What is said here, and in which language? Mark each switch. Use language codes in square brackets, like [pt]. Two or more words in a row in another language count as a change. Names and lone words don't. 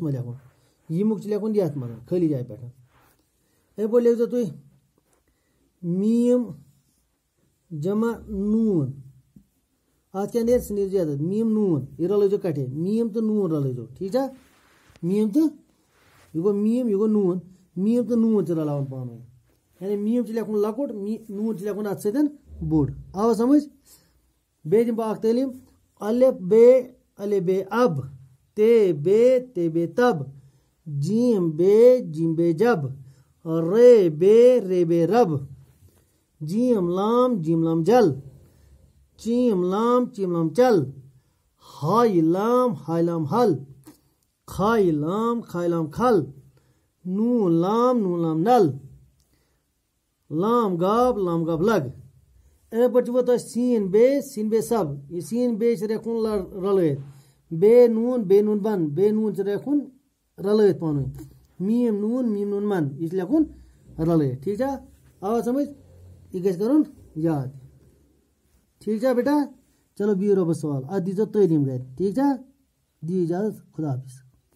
[ks] منٛز لیکھُن ییٚمیُک چھُ لیکھُن یَتھ منٛز خٲلی جایہِ پٮ۪ٹھ یِتھَے پٲٹھۍ لیکھزیو تُہۍ میٖم جمع نوٗن اَتھ کیٛاہ نیرِ سُہ نیرِ یَتَتھ میٖم نوٗن یہِ رلٲیزیو کَٹھے میٖم تہٕ نوٗن رلٲیزیو ٹھیٖک چھا میٖم تہٕ یہِ گوٚو میٖم یہِ گوٚو نوٗن میٖم تہٕ نوٗن چھِ رلاوان پانہٕ ؤنۍ یعنی میٖم چھِ لیکھُن لۄکُٹ نوٗن چھِ لیکھُن اَتھ سۭتۍ بوٚڑ آوا سمٕجھ بیٚیہِ دِمہٕ بہٕ اَکھ تعلیٖم الف بے اب تے بے تب جیم بے جب رے بے رب جیم لام جل چیم لام چل ہائے لام حل خائے لام خل نون لام نل لام گاف لگ اِتھَے پٲٹھۍ چھُ وۄنۍ تۄہہِ سین بے سب یہِ سین بے چھِ لیکھُن رلٲیِتھ بے نوٗن بن بے نوٗن چھِ لیکھُن رلٲیِتھ پانہٕ ؤنۍ میٖم نوٗن من یہِ چھِ لیکھُن رلٲیِتھ ٹھیٖک چھا آوا سمٕجھ یہِ گژھِ کَرُن یاد ٹھیٖک چھا بیٹا چلو بِہِو رۄبَس سوال اَتھ دیٖزیو تعلیٖم گَرِ ٹھیٖک چھا دِیِو اِجازت [ur] خدا حافظ